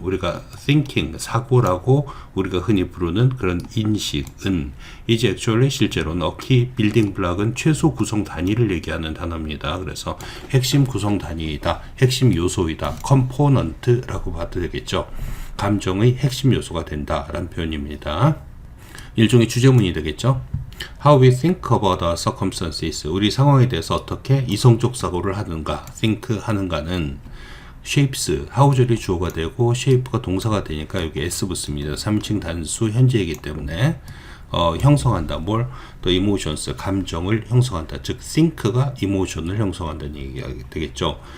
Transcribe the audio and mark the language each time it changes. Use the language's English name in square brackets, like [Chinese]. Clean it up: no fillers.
[Korean] 우리가 thinking 사고라고 우리가 흔히 부르는 그런 인식은 이제 actually 실제로는 [English] key building block [Korean] 은 최소 구성 단위를 얘기하는 단어입니다. 그래서 핵심 구성 단위이다, 핵심 요소이다, component라고 봐도 되겠죠. 감정의 핵심 요소가 된다라는 표현입니다. 일종의 주제문이 되겠죠. [English] How we think about our circumstances. [Korean] 우리 상황에 대해서 어떻게 이성적 사고를 하는가, think 하는가는 shapes, how절이 주어가 되고 shape가 동사가 되니까 여기 s 붙습니다. 3인칭 단수 현재이기 때문에 형성한다. 뭘? 또 emotions, 감정을 형성한다. 즉 think가 emotion을 형성한다는 얘기가 되겠죠.